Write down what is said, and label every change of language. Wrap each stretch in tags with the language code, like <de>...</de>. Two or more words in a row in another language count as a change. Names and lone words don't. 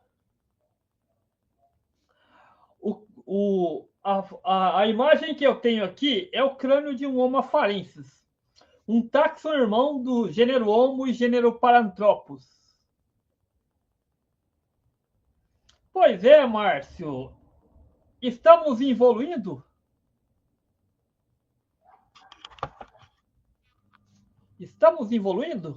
<pt>A imagem que eu tenho aqui é o crânio de um Homo farensis, um taxon-irmão do gênero Homo e gênero Paranthropus. Pois é, Márcio. Estamos evoluindo? Estamos evoluindo?</pt>